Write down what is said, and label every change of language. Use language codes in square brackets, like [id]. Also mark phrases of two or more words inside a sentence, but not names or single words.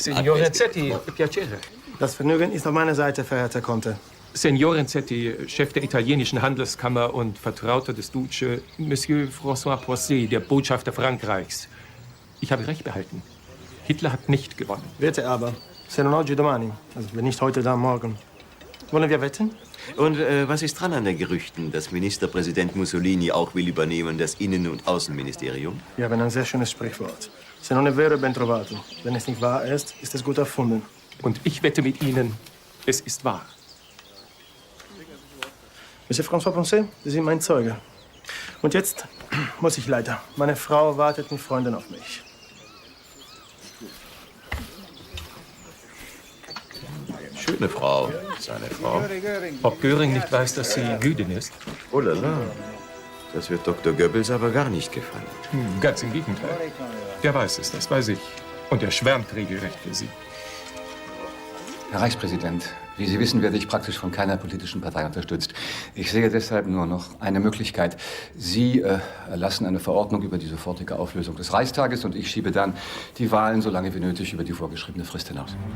[it] Signore Zetti, piacere. [de] Das Vergnügen ist auf meiner Seite, verehrter Conte. Signor Renzetti, Chef der italienischen Handelskammer und Vertrauter des Duce, Monsieur François Poisset, der Botschafter Frankreichs. Ich habe recht behalten. Hitler hat nicht gewonnen. Wette aber. [it] Se non oggi domani. [de] Also wenn nicht heute, dann morgen. Wollen wir wetten? Und was ist dran an den Gerüchten, dass Ministerpräsident Mussolini auch will übernehmen das Innen- und Außenministerium? Wir haben ein sehr schönes Sprichwort. [it] Se non è vero, è ben trovato. [de] Wenn es nicht wahr ist, ist es gut erfunden. Und ich wette mit Ihnen, es ist wahr. Monsieur François Poncet, Sie sind mein Zeuge. Und jetzt muss ich leider. Meine Frau wartet mit Freunden auf mich. Schöne Frau, seine Frau. Ob Göring nicht weiß, dass sie Jüdin ist? [fr] Oh la la. [de] Das wird Dr. Goebbels aber gar nicht gefallen. Ganz im Gegenteil. Der weiß es, das weiß ich. Und er schwärmt regelrecht für sie. Herr Reichspräsident, wie Sie wissen, werde ich praktisch von keiner politischen Partei unterstützt. Ich sehe deshalb nur noch eine Möglichkeit. Sie erlassen eine Verordnung über die sofortige Auflösung des Reichstages und ich schiebe dann die Wahlen so lange wie nötig über die vorgeschriebene Frist hinaus.